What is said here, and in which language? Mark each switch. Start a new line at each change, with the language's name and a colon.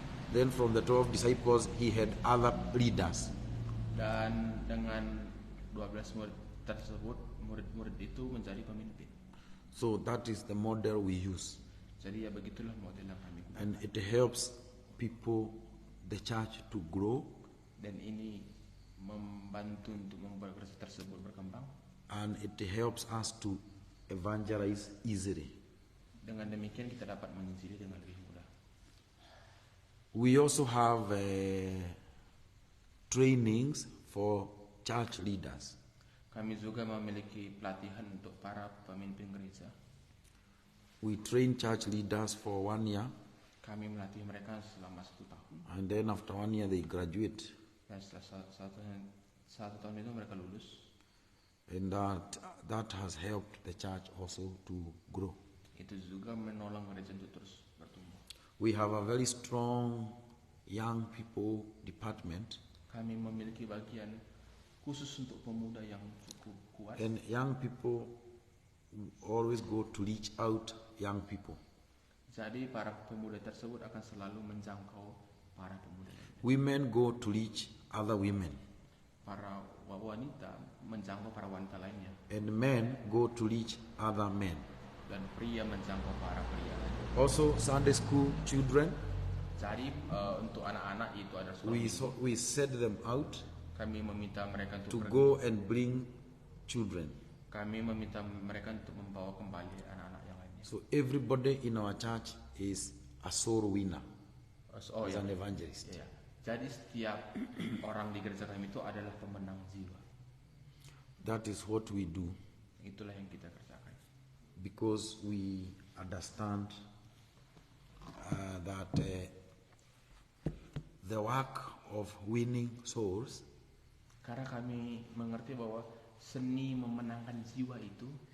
English: Then from the 12 disciples, he had other leaders.
Indonesian: Dan dengan 12 murid tersebut, murid-murid itu menjadi pemimpin.
English: So that is the model we use.
Indonesian: Jadi ya begitulah model yang kami gunakan.
English: And it helps people, the church, to grow.
Indonesian: Dan ini membantu untuk membuat gereja tersebut berkembang.
English: And it helps us to evangelize easily.
Indonesian: Dengan demikian kita dapat menginjili dengan lebih mudah.
English: We also have trainings for church leaders.
Indonesian: Kami juga memiliki pelatihan untuk para pemimpin gereja.
English: We train church leaders for 1 year,
Indonesian: Kami melatih mereka selama 1 tahun.
English: and then after 1 year they graduate.
Indonesian: Dan setelah satu tahun itu mereka lulus.
English: And that has helped the church also to grow.
Indonesian: Itu juga menolong gereja untuk terus bertumbuh.
English: We have a very strong young people department,
Indonesian: Kami memiliki bagian khusus untuk pemuda yang cukup kuat.
English: and young people always go to reach out young people.
Indonesian: Jadi para pemuda tersebut akan selalu menjangkau para pemuda lainnya.
English: Women go to reach other women,
Indonesian: Para wanita menjangkau para wanita lainnya.
English: and men go to reach other men.
Indonesian: Dan pria menjangkau para pria lainnya.
English: Also, Sunday school children,
Indonesian: Jadi untuk anak-anak itu ada sekolah minggu.
English: we set them out
Indonesian: Kami meminta mereka
English: to
Indonesian: untuk pergi.
English: go and bring children.
Indonesian: Kami meminta mereka untuk membawa kembali anak-anak yang lainnya.
English: So everybody in our church is a soul winner, Oh is
Indonesian: ya.
English: an evangelist.
Indonesian: Ya. Jadi setiap orang di gereja kami itu adalah pemenang jiwa.
English: That is what we do,
Indonesian: Itulah yang kita kerjakan.
English: because we understand that the work of winning souls
Indonesian: Karena kami mengerti bahwa seni memenangkan jiwa itu